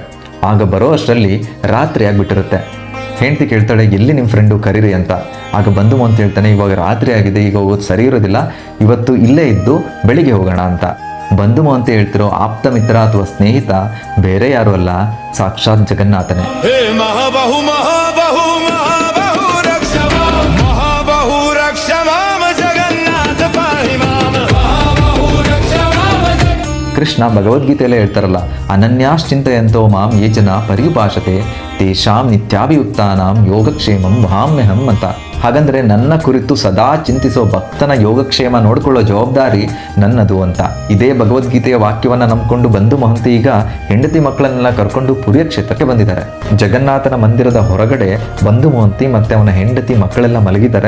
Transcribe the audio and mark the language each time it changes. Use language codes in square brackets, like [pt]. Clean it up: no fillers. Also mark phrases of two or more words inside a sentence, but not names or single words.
[kn] ಆಗ ಬರೋ ಅಷ್ಟರಲ್ಲಿ ರಾತ್ರಿ ಆಗಿಬಿಟ್ಟಿರುತ್ತೆ. ಹೆಂಡತಿ ಕೇಳ್ತಾಳೆ, ಎಲ್ಲಿ ನಿಮ್ಮ ಫ್ರೆಂಡು ಕರೀರಿ ಅಂತ. ಆಗ ಬಂಧು ಮಹಂತಿ ಹೇಳ್ತಾನೆ, ಇವಾಗ ರಾತ್ರಿ ಆಗಿದೆ, ಈಗ ಹೋಗೋದು ಸರಿ ಇರೋದಿಲ್ಲ, ಇವತ್ತು ಇಲ್ಲೇ ಇದ್ದು ಬೆಳಿಗ್ಗೆ ಹೋಗೋಣ ಅಂತ. ಬಂಧು ಮಹಂತಿ ಹೇಳ್ತಿರೋ ಆಪ್ತ ಮಿತ್ರ ಅಥವಾ ಸ್ನೇಹಿತ ಬೇರೆ ಯಾರು ಅಲ್ಲ, ಸಾಕ್ಷಾತ್ ಜಗನ್ನಾಥನೇ. [sa] हे महाबाहु महाबाहु महाबाहु रक्ष माम जगन्नाथ पाहि मां महाबाहु रक्ष माम [kn] ಕೃಷ್ಣ ಭಗವದ್ಗೀತೆಯಲ್ಲೇ ಹೇಳ್ತಾರಲ್ಲ, [sa] ಅನನ್ಯಾಶ್ಚಿಂತೆಯಂತೋ ಮಾಂ ಯೇ ಜನ ಪರ್ಯುಪಾಸತೆ ತೇಷಾಂ ನಿತ್ಯಾಭಿಯುಕ್ತಾನಾಂ ಯೋಗಕ್ಷೇಮಂ ವಹಾಮ್ಯಹಂ [kn] ಅಂತ. ಹಾಗಂದ್ರೆ ನನ್ನ ಕುರಿತು ಸದಾ ಚಿಂತಿಸೋ ಭಕ್ತನ ಯೋಗಕ್ಷೇಮ ನೋಡ್ಕೊಳ್ಳೋ ಜವಾಬ್ದಾರಿ ನನ್ನದು ಅಂತ. ಇದೇ ಭಗವದ್ಗೀತೆಯ ವಾಕ್ಯವನ್ನ ನಂಬಿಕೊಂಡು ಬಂಧು ಮಹಂತಿ ಈಗ ಹೆಂಡತಿ ಮಕ್ಕಳನ್ನೆಲ್ಲ ಕರ್ಕೊಂಡು ಪುರಿಯ ಕ್ಷೇತ್ರಕ್ಕೆ ಬಂದಿದ್ದಾರೆ. ಜಗನ್ನಾಥನ ಮಂದಿರದ ಹೊರಗಡೆ ಬಂಧು ಮಹಂತಿ ಮತ್ತೆ ಅವನ ಹೆಂಡತಿ ಮಕ್ಕಳೆಲ್ಲ ಮಲಗಿದ್ದಾರೆ.